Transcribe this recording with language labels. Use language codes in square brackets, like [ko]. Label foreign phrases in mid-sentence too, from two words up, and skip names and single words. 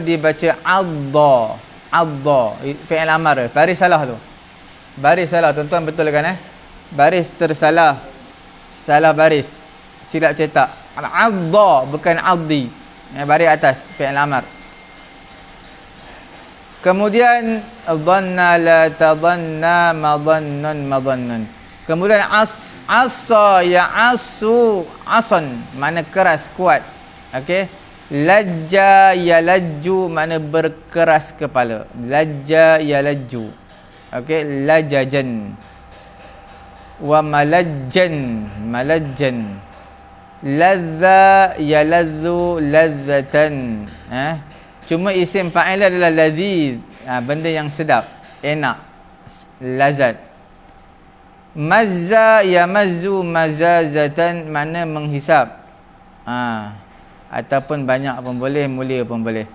[ms] Dibaca adda. Adda. [ar] فعل أمر. [ms] Baris salah tu. Baris salah. Tuan-tuan betul kan Baris tersalah. Salah baris. Silap cetak. Adda bukan addi. Baris atas [ar] فعل أمر. Kemudian ضنّ لا تضنّ مضنون مضنون. [ms] Kemudian [ar] عسا يعسو عسًا [ms] makna keras, kuat. Okey. [ar] لجّ يلجّ [ms] makna berkeras kepala. [ar] لجّ يلجّ. Okey, lajajan. و ملجًّا. لذّ يلذّ لذّة. [ms] Cuma [ar] اسم فاعل [ms] adalah ladzi, benda yang sedap, enak, lazat. [ar] مزّ يمزّ مزازة [ms] mana menghisap. Ataupun banyak pun boleh, mulia pun boleh.